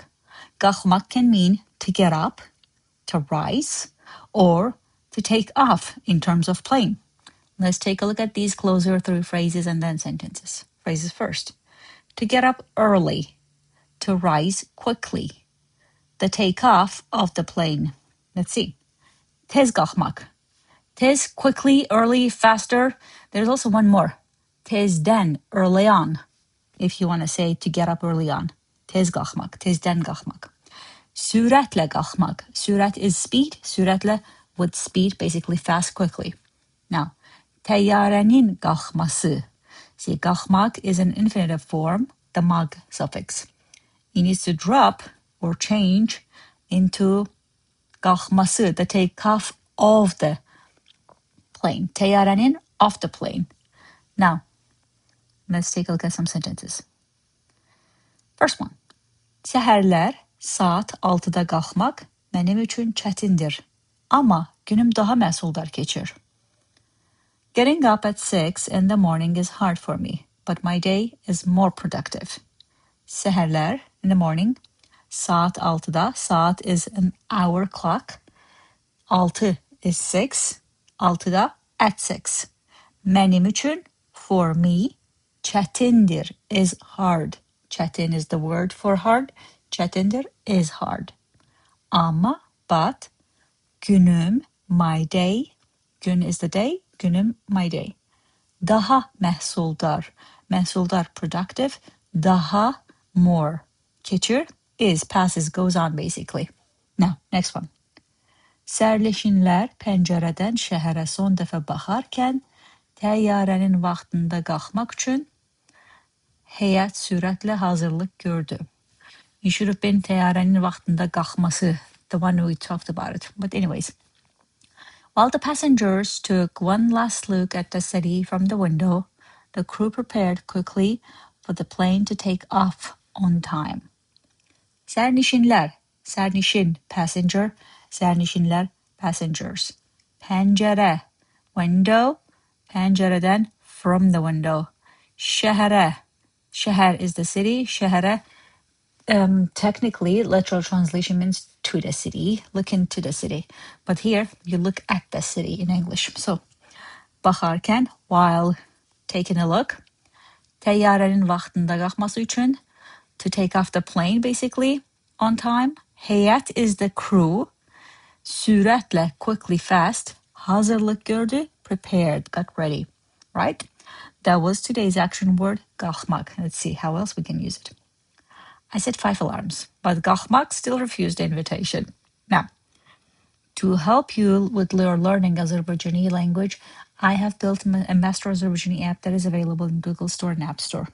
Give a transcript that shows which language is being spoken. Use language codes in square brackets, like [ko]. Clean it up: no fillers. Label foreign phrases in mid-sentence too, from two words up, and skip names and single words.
[en] QALXMAQ can mean to get up, to rise, or to take off in terms of plane. Let's take a look at these closer through phrases and then sentences. Phrases first. To get up early. To rise quickly. The takeoff of the plane. Let's see. [az] Tez QALXMAQ. Tez, [en] quickly, early, faster. There's also one more. Tezdən, early on. If you want to say to get up early on. [az] Tez QALXMAQ, tezdən QALXMAQ. Sürətlə QALXMAQ. Sürət [en] is speed. Sürətlə with speed, basically fast, quickly. Now, [az] Təyyarənin QALXMAQsı. [en] See, QALXMAQ is an infinitive form, the maq suffix. It needs to drop or change into QALXMAQsı, the takeoff of the plane. Təyyarənin off the plane. Now, let's take a look at some sentences. First one. [az] Səhərlər, saat 6da qalxmaq mənim üçün çətindir. Amma günüm daha məhsuldar keçir. [en] Getting up at 6 in the morning is hard for me, but my day is more productive. Səhərlər, in the morning. [az] Saat 6da. [en] Saat is an hour clock. 6 is 6. 6da at 6. [az] Mənim üçün, [en] for me. Çətindir is hard. Çətin is the word for hard. Çətindir is hard. Amma, but. Günüm, my day. Gün is the day. Günüm, my day. [az] Daha məhsuldar. Məhsuldar, productive. Daha, [en] more. Keçir is, passes, goes on basically. Now, next one. [az] Sərnişinlər pəncərədən şəhərə son dəfə baxarkən Təyyarənin vaxtında qalxmaq üçün heyət sürətlə hazırlıq gördü. [en] You should have been [az] Təyyarənin vaxtında qalxması, [en] the one we talked about it. But anyways. While the passengers took one last look at the city from the window, the crew prepared quickly for the plane to take off on time. [az] Sərnişinlər, sərnişin, passenger, sərnişinlər, passengers. Pəncərə, window, pəncərədən, [en] from the window. [az] Şəhərə, şəhər [en] is the city, şəhərə, technically, literal translation means to the city, look into the city. But here, you look at the city in English. So, baxarkən, while taking a look. [az] Təyyarənin vaxtında qalxması üçün, [en] to take off the plane, basically, on time. Heyət is the crew. Sürətlə, quickly, fast. [az] Hazırlıq gördü, [en] prepared, got ready. Right? That was today's action word, QALXMAQ. Let's see how else we can use it. I set 5 alarms, but QALXMAQ still refused the invitation. Now, to help you with your learning Azerbaijani language, I have built a Master Azerbaijani app that is available in Google Store and App Store.